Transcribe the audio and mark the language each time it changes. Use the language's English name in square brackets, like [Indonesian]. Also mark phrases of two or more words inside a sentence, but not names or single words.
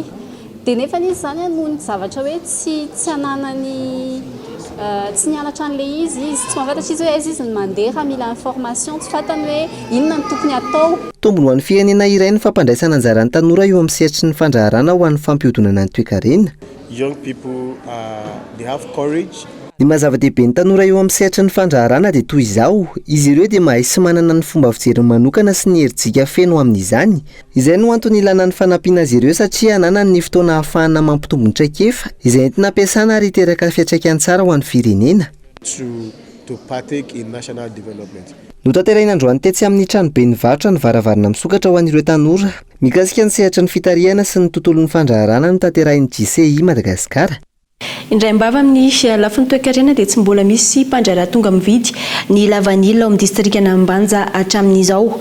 [Malagasy] Dia nefa izy zany noho ny zavatra hoe tsy ananany tsy nianatra an'le izy tsy mafantatra izy hoe aiza izy ny mandeha mila information tsy fantany hoe inona ny tokony atao. Tombony ho an'ny firenena iray ny fampandraisana anjaran'ny tanora eo amin'ny sehatry ny fandraharana ho an'ny fampihodonana ny toe-karena. [English] Young people they have courage. [Malagasy] Ny mazava-dehibe ny tanora eo amin'ny sehatry ny fandraharana dia toy izao, izy ireo dia mahay sy manana ny fomba fijeriny manokana sy ny herintsika feno amin'izany. Izay no antony ilana ny fanampiana azy ireo satria ananany ny fotoana ahafahana mampitombo ny traikefa izay entina ampiasana ary hiteraka fiantraikany tsara ho an'ny firenena. [English] To partake in national development. [Malagasy] Notanteraina androany tetsy amin'ny trano be ny varotra ny varavarana misokatra ho an'ireo tanora mikasika ny sehatry ny fitarihana sy ny tontolon'ny fandraharana no tanterahin'ny GCI Madagasikara. Indray mbava amin'ny lafiny toe-karena dia tsy mbola misy mpandraharaha tonga mividy ny lavanila ao amin'ny distrikana Ambanja hatramin'izao.